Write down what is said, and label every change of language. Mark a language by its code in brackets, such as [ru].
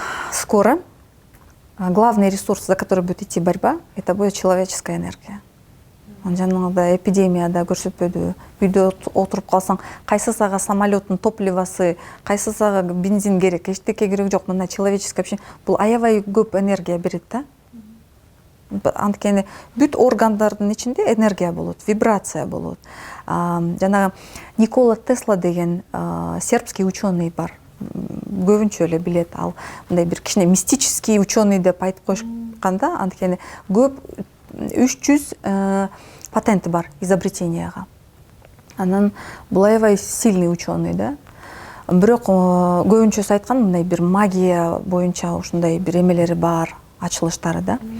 [ru] Скоро главный ресурс, за который будет идти борьба, это будет человеческая энергия. [ky] Жанагыдай эпидемияда көрсөтпөдү, үйдө отуруп калсаң, кайсы сага самолеттун топливосы, кайсы сага бензин керек, эчтеке керек жок. Мына [ru] человеческое общение [ky] бул аябай көп энергия берет да. Анткени бүт органдардын ичинде энергия болот, вибрация болот. Жанагы Никола Тесла деген сербский ученый бар. Көбүнчө эле билет. Ал мындай бир кичине мистический ученый деп айтып коюшканда, анткени көп 300 патенти бар изобретенияга. Анан бул аябай сильный ученый да. Бирок көбүнчөсү айткан мындай бир магия боюнча ушундай бир эмелери бар, ачылыштары да.